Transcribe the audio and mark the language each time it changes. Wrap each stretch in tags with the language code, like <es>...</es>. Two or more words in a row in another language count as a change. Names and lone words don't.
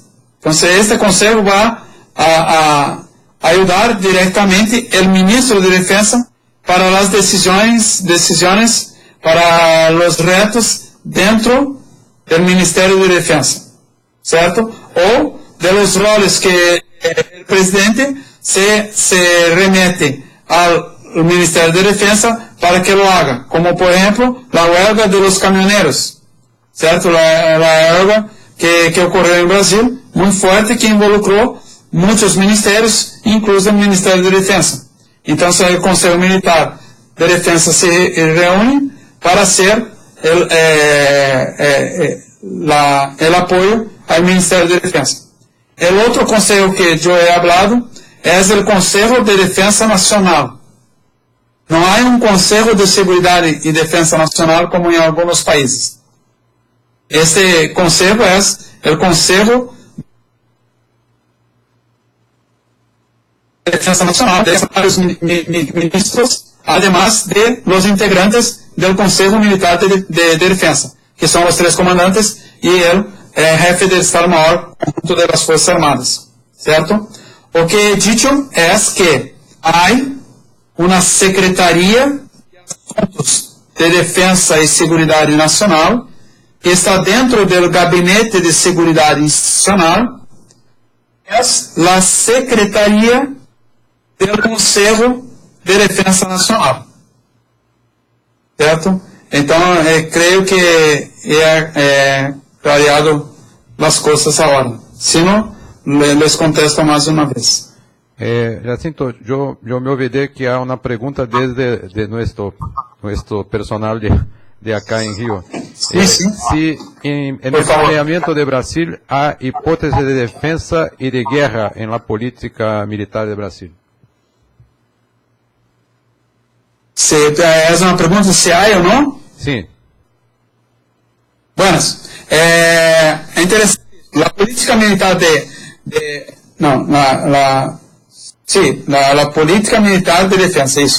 <pt>Então, este conselho vai ajudar diretamente o ministro de Defesa para as decisões para os retos dentro do Ministério de Defesa, certo? Ou dos roles que o presidente se remete ao Ministério de Defesa</pt> <es>para que lo haga,</es> <pt>como por exemplo a</pt> <es>huelga de los</es> <pt>caminhoneiros, certo? A huelga que ocorreu em Brasil, muito forte, que involucrou muitos ministérios, incluso o Ministério de Defesa. Então, o Conselho Militar de Defesa se reúne para ser o apoio ao Ministério de Defesa. O outro conselho que eu</pt> <es>he hablado</es> <pt>é o Conselho de Defesa Nacional. Não há um Conselho de Seguridade e Defesa Nacional como em alguns países. Esse conselho é o Conselho de Defesa Nacional, de vários ministros,</pt> <es>además de los integrantes</es> <pt>do Conselho Militar de Defesa, que são os 3 comandantes e o jefe do Estado-Maior Conjunto das Forças Armadas, certo? O que</pt> <es>he dicho</es> <pt>é que há uma Secretaria de Assuntos de Defesa e Seguridade Nacional que está dentro do Gabinete de Seguridade Institucional, é a Secretaria do Conselho de Defesa Nacional, certo? Então, creio que clareado as coisas agora. Se não,</pt> <es>les contesto</es> <pt>mais uma vez.</pt> <es>Jacinto, yo me olvidé que hay una pregunta desde nuestro personal de acá en Río. Sí, sí. Si en el planeamiento de Brasil hay hipótesis de defensa y de guerra en la política militar de Brasil.</es> <pt>É uma pergunta se há ou não? Sim. Bueno, é interessante. A política militar la política militar de defesa, isso.</pt>